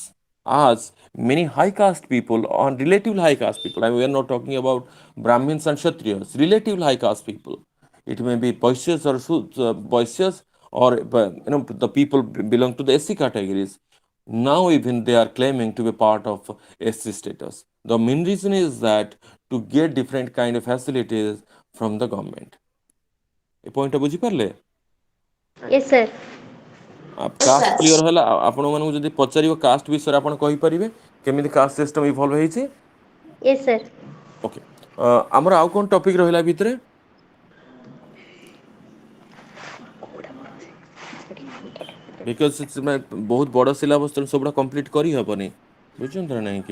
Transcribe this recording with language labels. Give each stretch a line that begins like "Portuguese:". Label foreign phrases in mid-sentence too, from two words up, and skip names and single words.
English: As many high caste people or relatively high caste people, I mean, we are not talking about Brahmins and Kshatriyas, relatively high caste people. It may be Vaishyas or Vaishyas, or the people belong to the SC categories. Now even they are claiming to be part of SC status. The main reason is that to get different kind of facilities from the government.
Odia: ଏ ପଏଣ୍ଟଟା ବୁଝିପାରିଲେ?
English: Yes sir. caste clear ହେଲା?
Odia: ଆପଣମାନଙ୍କୁ ଯଦି ପଚାରିବ କାଷ୍ଟ ବିଷୟରେ ଆପଣ କହିପାରିବେ କେମିତି
English: caste system evolve
Odia: ହେଇଛି?
English: Yes sir.
Odia: ଓକେ, ଆମର ଆଉ କ'ଣ ଟପିକ୍ ରହିଲା ଭିତରେ? ବିକଜ ବହୁତ ବଡ଼ ସିଲାବସ୍, ତେଣୁ ସବୁଟା କମ୍ପ୍ଲିଟ୍ କରିହେବନି, ବୁଝୁଛନ୍ତି ନା ନାହିଁ କି?